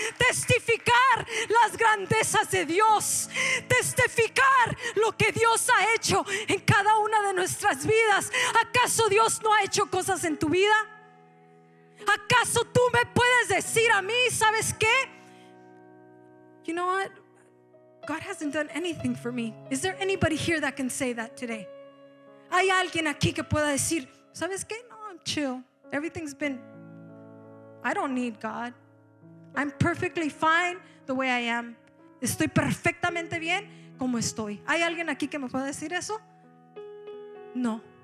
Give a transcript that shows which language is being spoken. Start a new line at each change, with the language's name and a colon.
Spanish: Testificar las grandezas de Dios, testificar lo que Dios ha hecho en cada una de nuestras vidas. ¿Acaso Dios no ha hecho cosas en tu vida? ¿Acaso tú me puedes decir a mí, sabes qué?
English: You know what? God hasn't done anything for me. Is there anybody here that can say that today?
Spanish: ¿Hay alguien aquí que pueda decir, sabes qué?
English: No, I'm chill. Everything's been, I don't need God. I'm perfectly fine the way I am.
Spanish: Estoy perfectamente bien como estoy. ¿Hay alguien aquí que me pueda decir eso? No.